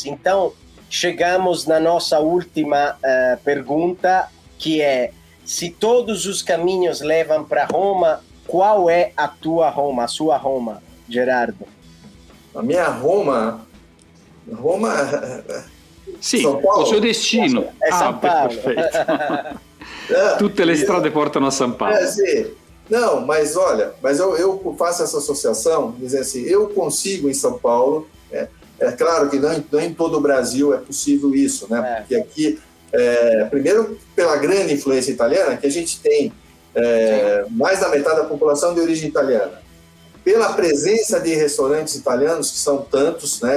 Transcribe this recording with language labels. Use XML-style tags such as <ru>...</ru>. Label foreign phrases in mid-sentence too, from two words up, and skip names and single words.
<pt>Então, chegamos na nossa última pergunta, que é: se todos os caminhos levam para Roma, qual é a sua Roma, Gerardo? A minha Roma... Sim, o seu destino. É São Paulo. Perfeito.</pt> <it>Tutte le strade portano a São Paulo.</it> <pt>Sim. Não, mas olha, eu faço essa associação, dizer assim, eu consigo em São Paulo, é claro que não em todo o Brasil é possível isso, né? Porque aqui, primeiro pela grande influência italiana, que a gente tem mais da metade da população de origem italiana, pela presença de restaurantes italianos, que são tantos, né?</pt>